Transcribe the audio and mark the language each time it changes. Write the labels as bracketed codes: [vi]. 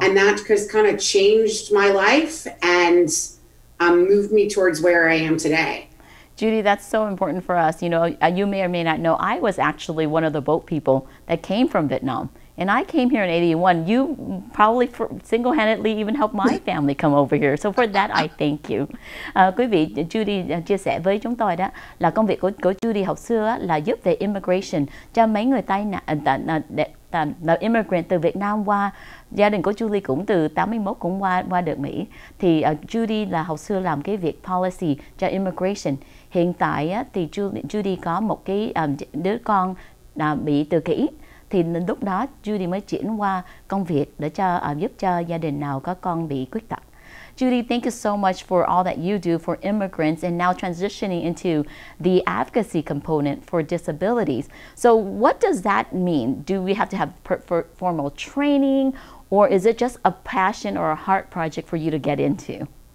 [en] And that just kind of changed my life and moved me towards where I am today. Judy, that's so important for us. You know, you may or may not know, I was actually one of the boat people that came from Vietnam. And I came here in 81. You probably single-handedly even helped my family come over here. So for that, I thank you. [vi] Quý vị, Judy chia sẻ với chúng tôi đó là công việc của Judy hồi xưa là giúp về immigration cho mấy người tai nạn là immigrant từ Việt Nam qua. Gia đình của Judy cũng từ 81 cũng qua được Mỹ. Thì Judy là hồi xưa làm cái việc policy cho immigration. Hiện tại thì Judy có một cái đứa con bị tự kỷ. Thì lúc đó Judy mới chuyển qua công việc để giúp cho gia đình nào có con bị khuyết tật. [en] Judy, thank you so much for all that you do for immigrants and now transitioning into the advocacy component for disabilities. So what does that mean? Do we have to have formal training, or is it just a passion or a heart project for you to get into?